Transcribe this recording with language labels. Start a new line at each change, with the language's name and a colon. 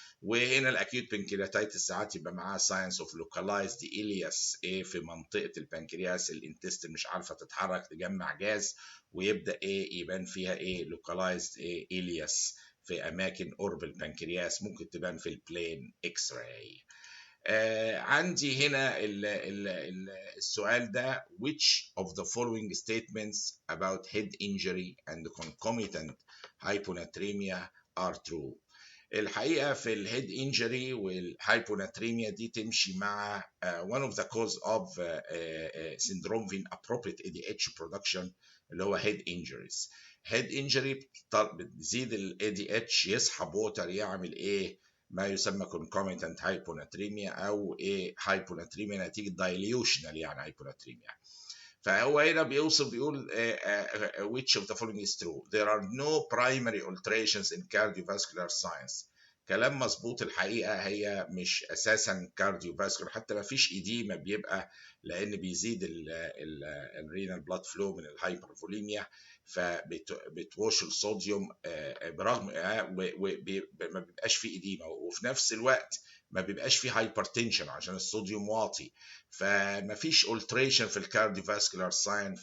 Arabic: وهنا الاكيوت بنكرياتايتس ساعات يبقى معاه ساينس اوف لوكالايزد إلياس ايه في منطقه البنكرياس، الانتستين مش عارفه تتحرك تجمع جاز، ويبدا ايه يبان فيها ايه لوكالايزد ايه إلياس في اماكن قرب البنكرياس، ممكن تبان في البلين اكس راي. عندي هنا السؤال ده
English: which of the following statements about head injury and concomitant hyponatremia are true؟
Arabic: الحقيقه في الهيد انجري والهايبوناتريميا دي تمشي مع
English: one of the cause of syndrome of inappropriate ADH production
Arabic: اللي هو
English: head injuries.
Arabic: head injury بتزيد ال ADH يسحب ووتر يعمل ايه؟ ما يسمى
English: concomitant hyponatremia
Arabic: او ايه hyponatremia نتيجه dilutional يعني hyponatremia. فهو هنا بيوصف بيقول
English: which of the following is true؟ there are no primary alterations in cardiovascular science.
Arabic: كلام مظبوط الحقيقه، هي مش اساسا كارديوفاسكولار، حتى ما فيش ايديما بيبقى لان بيزيد الرينال بلاد فلو من الهايبرفوليميا، فبتوش الصوديوم برغم ما بيبقاش فيه ايديما، وفي نفس الوقت ما بيبقاش فيه هايبرتنشن عشان الصوديوم واطي، فما فيش اولتريشن في الكارديوفاسكولار ساين.